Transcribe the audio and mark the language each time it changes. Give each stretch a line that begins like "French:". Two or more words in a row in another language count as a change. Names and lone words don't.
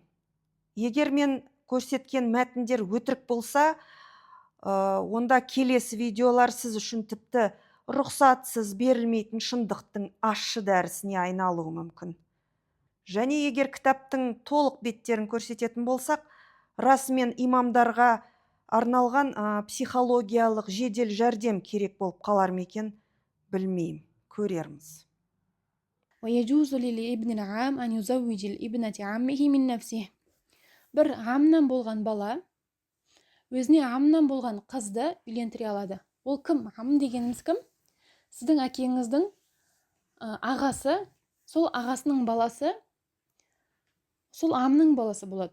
Kazakh: Егер мен көрсеткен мәтіндер өтірік болса, онда келесі видеолар сіз үшін тіпті рұқсатсыз берілмейтін шындықтың ащы дәрісіне айналуы мүмкін. Және егер кітаптың толық беттерін көрсететін болсақ, расымен имамдарға арналған психологиялық жедел жәрдем керек болып қалар ма екен, білмеймін, көрерміз.
Arabic: ويجوز للابن العام أن يزوج الابنة عمه من نفسه.
Kazakh: Bir амнан болған бала өзіне амнан болған қызды үйлендіре алады. Ол кім? Ам дегеніміз кім? Сіздің әкеңіздің ағасы, сол ағасының баласы, сол амның баласы болады.